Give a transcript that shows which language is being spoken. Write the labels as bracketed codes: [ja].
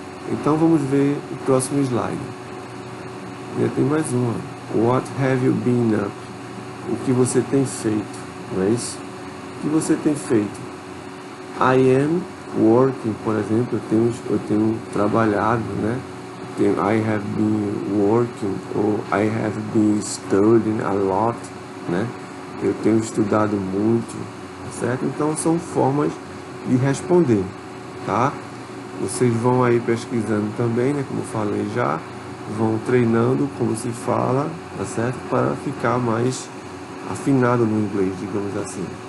[pt] Então vamos ver o próximo slide. Já tem mais uma. [en] What have you been up? [pt] O que você tem feito, não é isso? O que você tem feito? [en] I am working, [pt] por exemplo, eu tenho trabalhado, né? [en] I have been working, ou I have been studying a lot, né? [pt] Eu tenho estudado muito, certo? Então são formas de responder, tá? Vocês vão aí pesquisando também, né? Como eu falei já, vão treinando como se fala, tá certo? Para ficar mais afinado no inglês, digamos assim.